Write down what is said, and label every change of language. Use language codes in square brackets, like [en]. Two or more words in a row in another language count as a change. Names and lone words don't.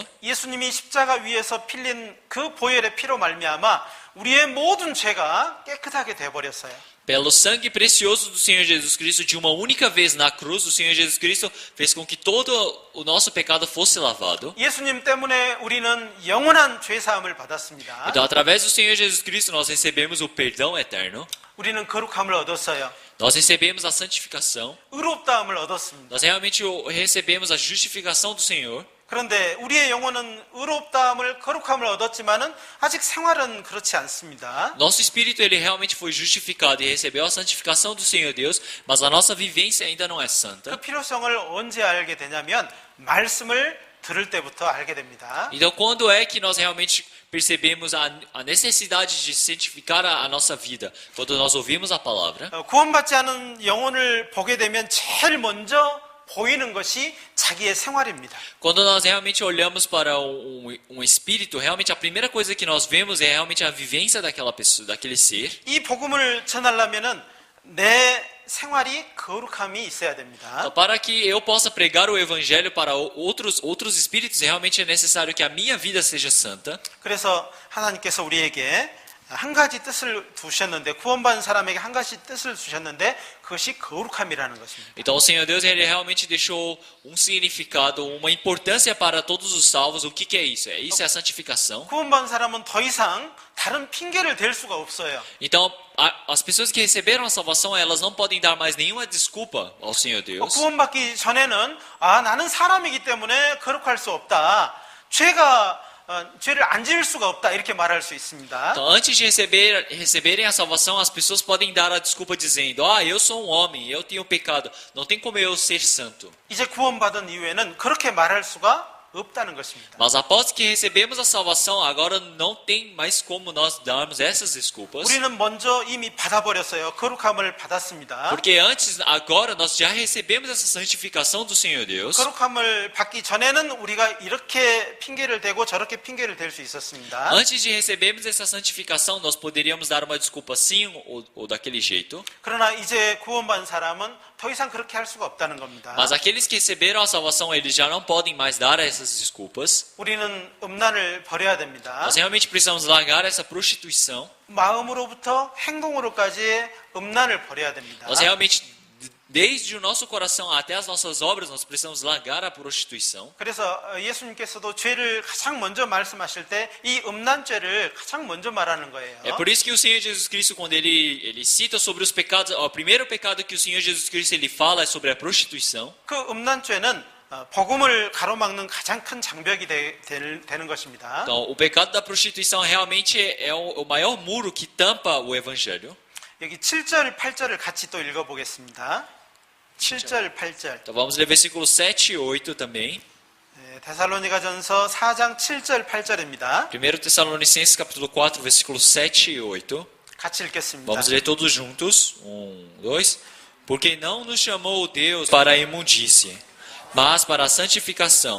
[ko] 예수님이 십자가 위에서 필린 그 보혈의 피로 말미암아 우리의 모든 죄가 깨끗하게 돼버렸어요. [pt] Pelo sangue precioso do Senhor Jesus Cristo, de uma única vez na cruz, o Senhor Jesus Cristo fez com que todo o nosso pecado fosse lavado. [ko] 예수님 때문에 우리는 영원한 죄사함을 받았습니다. [pt] Então, através do Senhor Jesus Cristo, nós recebemos o perdão eterno. [ko] 우리는 거룩함을 얻었어요. [pt] Nós recebemos a santificação. [ko] 의롭다함을 얻었습니다. [pt] Nós realmente recebemos a justificação do Senhor. [ko] 그런데 우리의 영혼은 의롭다함을 거룩함을 얻었지만은 아직 생활은 그렇지 않습니다. [pt] Nosso espírito ele realmente foi justificado e recebeu a santificação do Senhor Deus, mas a nossa vivência ainda não é [ko] 그 [pt] santa. [ko] 필요성을 언제 알게 되냐면 말씀을 들을 때부터 알게 됩니다. [pt] Então, quando é que nós realmente percebemos a necessidade de santificar a nossa vida? Quando nós ouvimos a palavra. [ko] 구원받지 않은 영혼을 보게 되면 제일 먼저 보이는 것이 자기의 생활입니다. [pt] Quando nós realmente olhamos para um espírito, realmente a primeira coisa que nós vemos é realmente a vivência daquela pessoa, daquele ser. [ko] 이 복음을 전하려면은 내 생활이 거룩함이 있어야 됩니다. [pt] Então, para que eu possa pregar o evangelho para outros espíritos, realmente é necessário que a minha vida seja santa. [ko] 그래서 하나님께서 우리에게 한 가지 뜻을 두셨는데, 구원받은 사람에게 한 가지 뜻을 주셨는데 그것이 거룩함이라는 것입니다. [pt] Então o Senhor Deus ele realmente deixou um significado, uma importância para todos os salvos. O que é isso? Isso é a santificação. [ko] 구원받은 사람은 더 이상 다른 핑계를 댈 수가 없어요. [pt] Então as pessoas que receberam a salvação, elas não podem dar mais nenhuma desculpa ao Senhor Deus. [ko] 구원받기 전에는 나는 사람이기 때문에 거룩할 수 없다. 죄를 안 지을 수가 없다. 이렇게 말할 수 있습니다. [pt] Então, antes de receberem a salvação, as pessoas podem dar a desculpa dizendo: eu sou um homem, eu tenho pecado, não tem como eu ser santo. [ko] 이제 구원받은 이후에는 그렇게 말할 수가 없다는 것입니다. [pt] Mas após que recebemos a salvação, agora não tem mais como nós darmos essas desculpas. [ko] 우리는 먼저 이미 받아버렸어요. 거룩함을 받았습니다. [pt] Porque agora nós já recebemos essa santificação do Senhor Deus. [ko] 거룩함을 받기 전에는 우리가 이렇게 핑계를 대고 저렇게 핑계를 댈 수 있었습니다. [pt] Antes de recebermos essa santificação, nós poderíamos dar uma desculpa assim ou daquele jeito. [ko] 그러나 이제 구원받은 사람은 더 이상 그렇게 할 수가 없다는 겁니다. [pt] Mas aqueles que receberam a salvação, eles já não podem mais dar essas desculpas. [ko] 우리는 음란을 버려야 됩니다. [pt] Nós realmente precisamos largar essa prostituição. [ko] 마음으로부터 행동으로까지 음란을 버려야 됩니다. [pt] Nós realmente, desde o nosso coração até as nossas obras, nós precisamos largar a prostituição. [ko] 그래서 예수님께서도 죄를 가장 먼저 말씀하실 때 이 음란죄를 가장 먼저 말하는 거예요. [pt] É por isso que o Senhor Jesus Cristo, quando ele cita sobre os pecados, o primeiro pecado que o Senhor Jesus Cristo ele fala é sobre a prostituição. [ko] 그 음란죄는 복음을 가로막는 가장 큰 장벽이 되는 것입니다. [pt] Então, o pecado da prostituição realmente é o maior muro que tampa o evangelho. [ko] 여기 7절, 8절을 같이 또 읽어보겠습니다. 7절, 8절. [pt] Então vamos ler versículos 7 e 8 também. [ko] 데살로니가전서 4장 7절, 8절입니다. [pt] 1 Tessalonicenses capítulo 4, versículos 7 e 8. [ko] 같이 읽겠습니다. [pt] Vamos ler todos juntos. 1, 2. Porque não nos chamou Deus para a imundície, mas para a santificação.